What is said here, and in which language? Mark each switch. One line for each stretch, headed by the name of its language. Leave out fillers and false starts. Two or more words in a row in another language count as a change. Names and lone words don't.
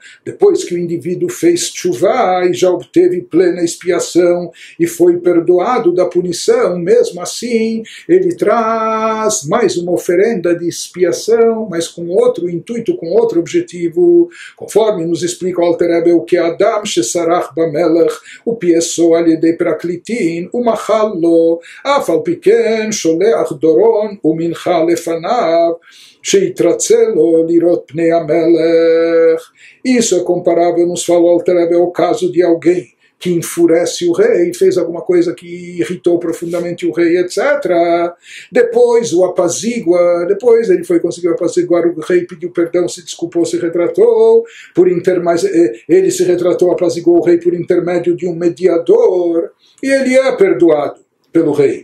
Portuguese: Depois que o indivíduo fez tshuva e já obteve plena expiação e foi perdoado da punição, mesmo assim, ele traz mais uma oferenda de expiação, mas com outro intuito, com outro objetivo. Conforme nos explica o Alter Rebbe,
Hebrew: או כ אדם שסרח במלך או פייסו על ידי פרקליטין או מחל לו, אף על פי כן שולח דורון או מנחה לפניו, שיתרצה לראות פני המלך.
Portuguese: Isso é comparável, nos falou Alter Rebbe, ao caso de alguém que enfurece o rei, fez alguma coisa que irritou profundamente o rei, etc. Depois o apazigua, depois ele conseguiu apaziguar o rei, pediu perdão, se desculpou, se retratou, mas ele se retratou, apaziguou o rei por intermédio de um mediador, e ele é perdoado pelo rei.